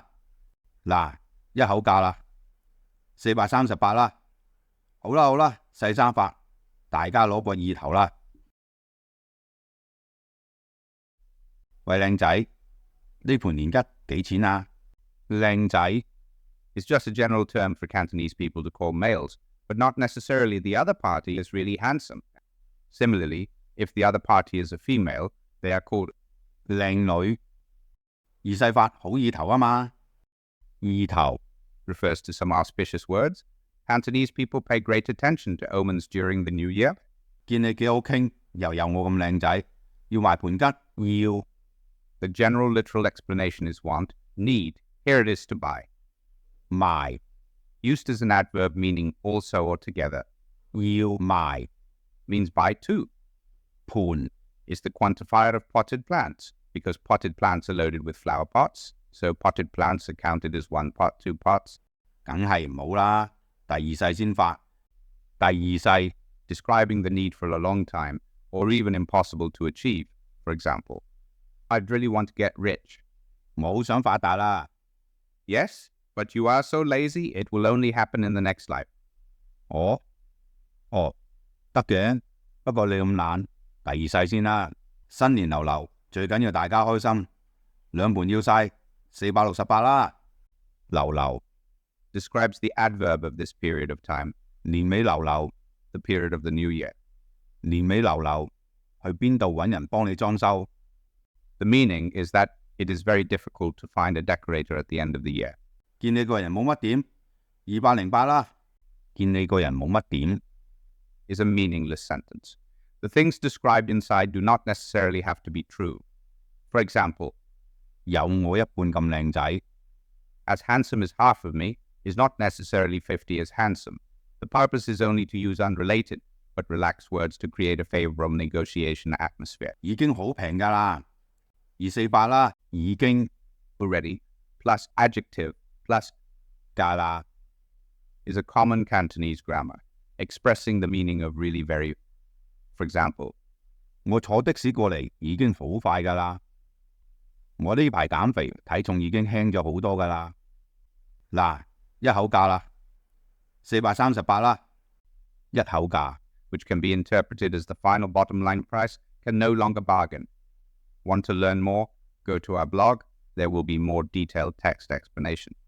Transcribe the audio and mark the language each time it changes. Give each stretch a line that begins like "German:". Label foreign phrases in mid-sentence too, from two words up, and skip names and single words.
Cantonese: 嗱，一口價啦，438啦。好啦好啦，細生發，大家攞個意頭啦。喂，靚仔，呢盤年桔幾錢啊？靚仔。
English: Is just a general term for Cantonese people to call males, but not necessarily the other party is really handsome. Similarly, if the other party is a female, they are called
Cantonese: 靚女。二世發好意頭啊嘛，意頭
English: refers to some auspicious words. Cantonese people pay great attention to omens during the new year.
Cantonese: 見你幾好傾，又有我咁靚仔，要埋盤桔，要。
English: The general literal explanation is want, need. Here it is to buy.
Cantonese: 賣
English: used as an adverb meaning also or together.
Cantonese: 要賣
English: means buy too.
Cantonese: 盤
English: is the quantifier of potted plants because potted plants are loaded with flower pots, so potted plants are counted as 1 pot, 2 pots.
Cantonese: 梗係唔好啦，第二世先發。第二世
English: describing the need for a long time or even impossible to achieve. For example, I'd really want to get rich.
Cantonese: 我好想發達啦。
English: Yes, but you are so lazy, it will only happen in the next life.
Cantonese: 哦，得嘅，不過你咁懶，第二世先啦。新年流流，最緊要大家開心，兩盤要晒468啦。流流
English: describes the adverb of this period of time.
Cantonese: 年尾流流
English: the period of the new year.
Cantonese: 年尾流流，去邊度揾人幫你裝修？
English: The meaning is that it is very difficult to find a decorator at the end of the year.
Cantonese: 見你個人冇乜點，208啦。見你個人冇乜點
English: is a meaningless sentence. The things described inside do not necessarily have to be true. For example,
Cantonese: 有我一半咁靚仔
English: as handsome as half of me is not necessarily 50 as handsome. The purpose is only to use unrelated but relaxed words to create a favorable negotiation atmosphere.
Cantonese: 已經好平㗎啦，248啦，已經
English: already plus adjective plus
Cantonese: 㗎啦
English: is a common Cantonese grammar, expressing the meaning of really very. For example,
Cantonese: 我坐的士過嚟已經好快㗎啦，我呢排減肥，體重已經輕咗好多㗎啦。嗱，一口價啦，438啦，一口價
English: which can be interpreted as the final bottom line price, can no longer bargain. Want to learn more? Go to our blog. There will be more detailed text explanation.